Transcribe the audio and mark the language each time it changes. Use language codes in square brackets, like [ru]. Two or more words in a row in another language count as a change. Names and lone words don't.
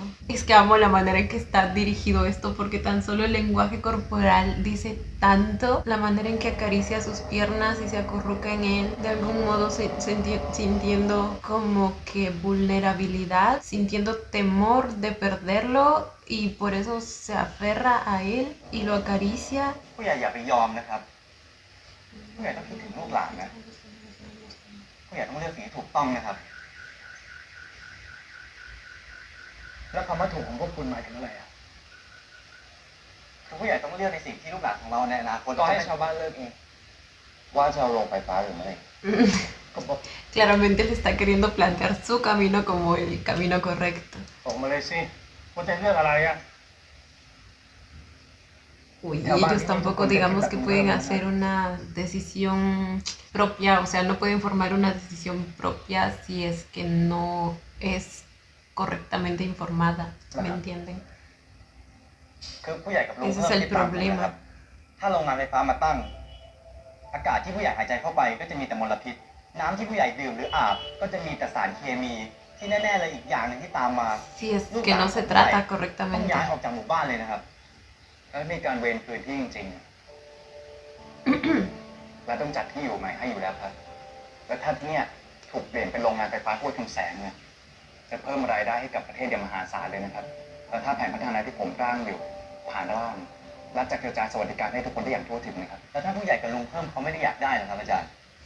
[es] Es que amo la manera en que está dirigido esto porque tan solo el lenguaje corporal dice tanto. La manera en que acaricia sus piernas y se acurruca en él. De algún modo sintiendo como que vulnerabilidad, sintiendo temor de perderlo y por eso se aferra a él y lo acaricia. [th] ผู้ใหญ่อย่าไปยอมนะครับผู้ใหญ่ต้องคิดถึงลูกหลานนะผู้ใหญ่ต้องเลือกสิ่งที่ถูกต้องนะครับแล้วคำว่าถูกของพวกคุณหมายถึงอะไรอ่ะผู้ใหญ่ต้องเลือกในสิ่งที่ลูกหลานของเราในอนาคตก็ให้ชาวบ้านเลือกเองว่าจะเอาลงไฟฟ้าหรือไม่ [es] Claramente le está queriendo plantear su camino como el camino correcto. [th] ส่งมาเลยสิว่าจะเลือกอะไรอ่ะ [es] Uy, y ellos tampoco digamos que pueden hacer una decisión propia, o sea, no pueden formar una decisión propia si es que no es correctamente informada, ¿me entienden? [th] คือผู้ใหญ่กับลุง [es] Ese es el problema. [th] ถ้าโรงงานไฟฟ้ามาตั้งอากาศที่ผู้ใหญ่หายใจเข้าไปก็จะมีแต่มลพิษน้ำที่ผู้ใหญ่ดื่มหรืออาบก็จะมีแต่สารเคมีที่แน่ๆเลยอีกอย่างหนึ่งที่ตามมา [es] Si es que no se trata [th] ต้อง [es] correctamente. [th] ย้ายออกจากหมู่บ้านเลยนะครับแล้วมีการเวรคืนที่จริงๆ และต้องจัดที่อยู่ใหม่ให้อยู่แล้วครับแล้วถ้าที่เนี่ยถูกเปลี่ยนเป็นโรงงานไฟฟ้าทั่วทุกแสงเนี่ยจะเพิ่มรายได้ให้กับประเทศอย่างมหาศาลเลยนะครับแล้วถ้าแผนพัฒนาที่ผมร่างอยู่ผ่านร่างรัฐจะกระจายสวัสดิการให้ทุกคนได้อย่างทั่วถึงนะครับแล้วถ้าผู้ใหญ่กับลุงเพิ่มเขาไม่ได้อยากได้นะครับอาจารย์